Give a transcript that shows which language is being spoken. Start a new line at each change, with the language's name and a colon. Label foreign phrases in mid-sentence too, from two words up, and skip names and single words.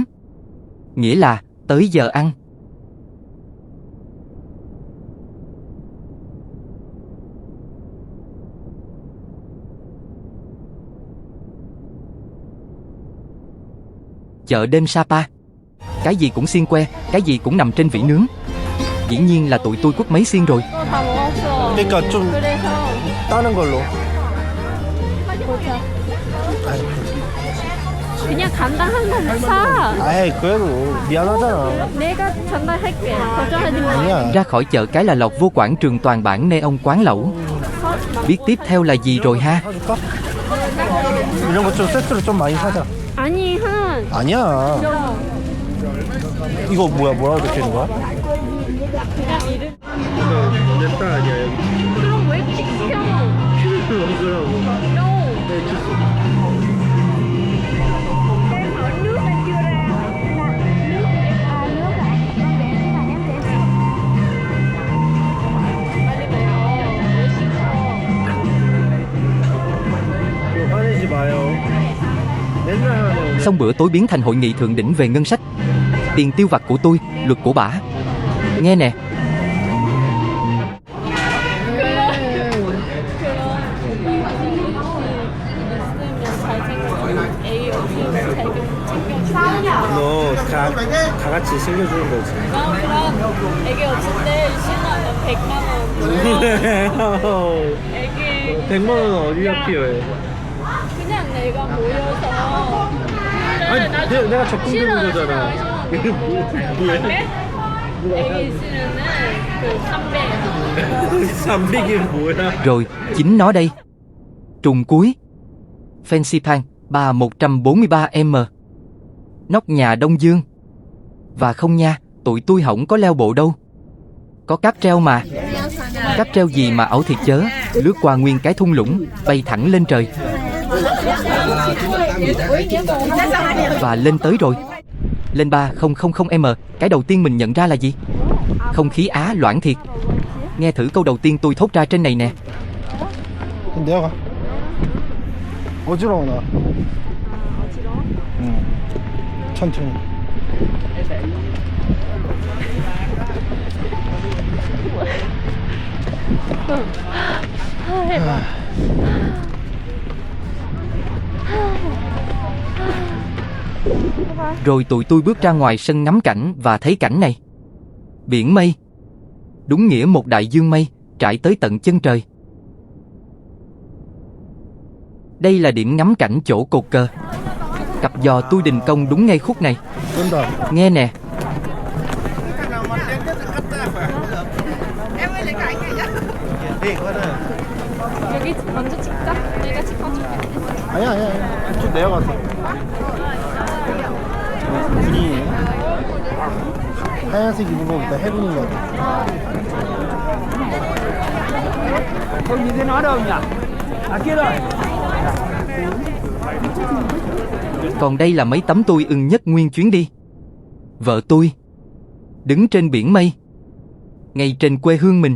Vietnamese: Nghĩa là, tới giờ ăn. Chợ đêm Sapa. Cái gì cũng xiên que, cái gì cũng nằm trên vỉ nướng. Dĩ nhiên là tụi tôi quất mấy xiên rồi.
Korean: 다 먹었어. 그러니까 좀 그래서 다른 걸로. 보자. 그냥 간단한 거 사. 아이 그래도 미안하잖아. 내가 전달할게. 걱정하지 마. 아니야.
Vietnamese: Ra khỏi chợ cái là lọt vô quảng trường toàn bản neon quán lẩu. Biết tiếp theo là gì rồi ha?
Korean: 사줄까? 이런 거 좀 세트로 좀 많이 사자. 아니 한. 아니야. 이거 뭐라고 적혀있는 거야? 그냥 이름. 내 딸 아니야 여기. 그럼 왜 시켜? 먹으라고.
English: No.
Korean: 네 주소. 화내지 마요. 맨날 하네요.
Vietnamese: Xong bữa tối biến thành hội nghị thượng đỉnh về ngân sách. Tiền tiêu vặt của tôi, luật của bả. Nghe nè.
Korean: 너 다 같이 챙겨주는 거지. 그럼 애기 없을 때 10만 원, 100만 원. 애기 100만 원 어디가 필요해? 그냥 내가 모여서. 아니 내가 적금 들고 거잖아. 이게 뭐야? 애기 있으면은 그 300. 300이 뭐야?
Vietnamese: Rồi, chính nó đây. Trùng cuối. Fansipan, 3143M. Nóc nhà Đông Dương. Và không nha, tụi tôi hổng có leo bộ đâu. Có cáp treo mà. Cáp treo gì mà ẩu thiệt chớ. Lướt qua nguyên cái thung lũng, bay thẳng lên trời. Và lên tới rồi. Lên 3000M. Cái đầu tiên mình nhận ra là gì? Không khí Á loãng thiệt. Nghe thử câu đầu tiên tôi thốt ra trên này nè.
Korean: 그럼 내가 가. 어지러워 나. 응. 천천히.
Vietnamese: Rồi tụi tôi bước ra ngoài sân ngắm cảnh và thấy cảnh này. Biển mây. Đúng nghĩa một đại dương mây, trải tới tận chân trời. Đây là điểm ngắm cảnh chỗ cột cờ. Cặp giò tôi đình công đúng ngay khúc này.
Korean: 쏜다.
Vietnamese: Nghe nè.
Korean: 여기 먼저 찍자. 내가 찍어줄게. 아니야. 쭉 내려가서. 군이 하얀색 입은 거보다 해군인 거 같아.
Vietnamese: Không nhìn thấy nó đâu nhỉ? À kia rồi. Còn đây là mấy tấm tôi ưng nhất nguyên chuyến đi. Vợ tôi đứng trên biển mây, ngay trên quê hương mình.